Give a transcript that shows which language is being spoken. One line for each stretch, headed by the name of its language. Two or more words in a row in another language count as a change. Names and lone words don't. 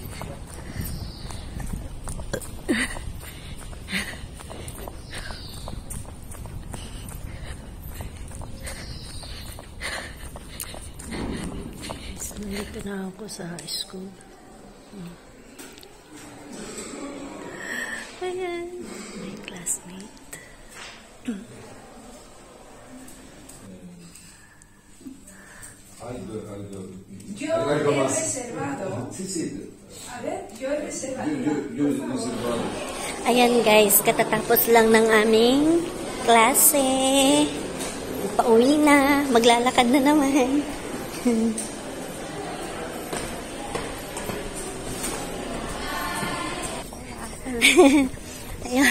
Filipino: So, nandito na ako sa school. Ayan,
English: my classmate.
Spanish: Yo he reservado. Sí, sí. A ver, yo he reservado. Yo he reservado.
Filipino: Ayan guys, katatapos lang ng aming klase. Pauwi na. Maglalakad na naman. Ayan.